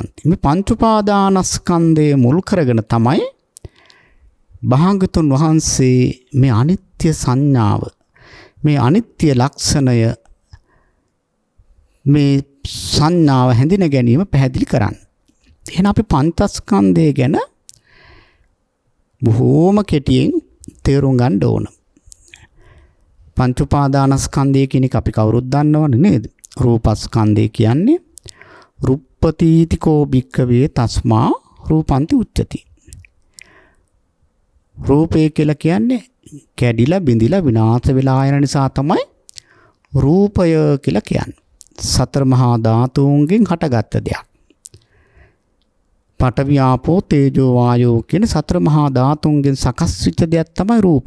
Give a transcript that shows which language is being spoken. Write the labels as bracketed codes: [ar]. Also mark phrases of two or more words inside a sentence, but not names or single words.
[si] මේ පංච උපාදානස්කන්ධය මුල් කරගෙන තමයි භාග්‍යතුන් වහන්සේ මේ අනිත්‍ය සංඥාව, මේ අනිත්‍ය ලක්ෂණය, මේ සංඥාව හැඳින ගැනීම පැහැදිලි කරන්නේ. එහෙනම් අපි පංචස්කන්ධය ගැන බොහෝම කෙටියෙන් තේරුම් ගන්න ඕන. පංච උපාදානස්කන්ධය කියන එක අපි කවුරුත් දන්නවනේ නේද? රූපස්කන්ධය කියන්නේ [pi] රුප්පතිතිකෝ භික්ඛවේ තස්මා රූපන්ති උච්චති. [si] රූපය කියලා කියන්නේ කැඩිලා බිඳිලා විනාශ වෙලා යන නිසා තමයි රූපය කියලා කියන්නේ. සතර මහා ධාතුන්ගෙන් හටගත්ත දෙයක්. [pi] පඨවි ආපෝ තේජෝ වායෝ [si] කියන සතර මහා ධාතුන්ගෙන් සකස් වෙච්ච දෙයක් තමයි රූපය.